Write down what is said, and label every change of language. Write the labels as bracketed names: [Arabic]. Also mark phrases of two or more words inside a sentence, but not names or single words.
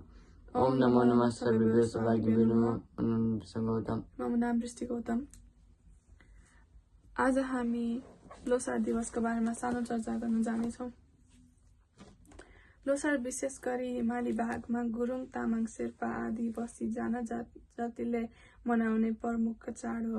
[Sanskrit] ओम नमो नमः सर्वेभ्यो सौभाग्यभ्यो नमः। गौतम। मम नाम दृष्टि गौतम। [Nepali] आज हामी लोसार दिवसको बारेमा सानो चर्चा गर्न जानेछौँ। लोसार विशेष गरी हिमाली भागमा गुरुङ, तामाङ, शेर्पा आदि बसी जनजातिले मनाउने प्रमुख चाड हो।